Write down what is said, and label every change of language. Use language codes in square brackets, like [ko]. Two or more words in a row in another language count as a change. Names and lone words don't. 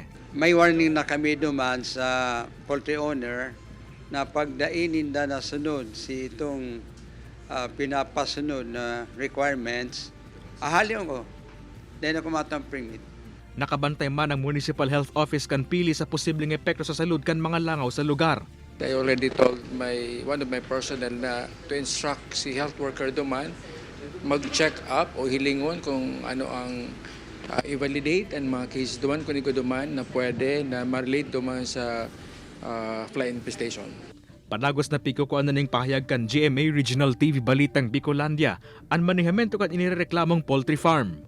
[bik] May warning na kami duman sa [en] poultry owner [bik] na pagdainin na nasunod si itong pinapasunod na requirements, ahaliw ko, dahil ako matang permit. Nakabantay man ang Municipal Health Office kan Pili sa posibleng epekto sa salud kan mga langaw sa lugar. [en] I already told one of my personnel [bik] na [en] to instruct [bik] si [en] health worker [bik] duman mag-check up o hilingon kung ano ang i-validate ang mga cases duman kung iko duman na pwede na ma-relate duman sa [en] fly infestation. [bik] Panagos na pikukuan na ning pahayag kan GMA Regional TV Balitang Bicolandia ang manihamento kan inireklamong [en] poultry farm.